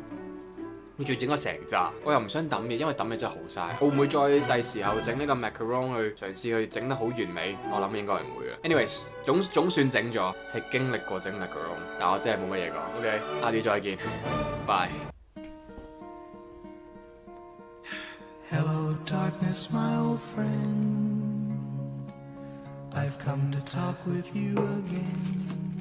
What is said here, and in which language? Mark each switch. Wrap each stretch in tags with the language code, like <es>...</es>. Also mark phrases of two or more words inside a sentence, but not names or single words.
<yue>你仲要整咗成扎，我又唔想抌嘢，因為抌嘢真係好嘥。我會唔會再第時候整呢個 macaron 去嘗試去整得好完美？我諗應該係唔會嘅。Anyways，總算整咗，係經歷過整 macaron，但我真係冇乜嘢講。OK， 下次再見，</yue> <en>拜。Hello, darkness, my old friend. I've come to talk with you again.</en>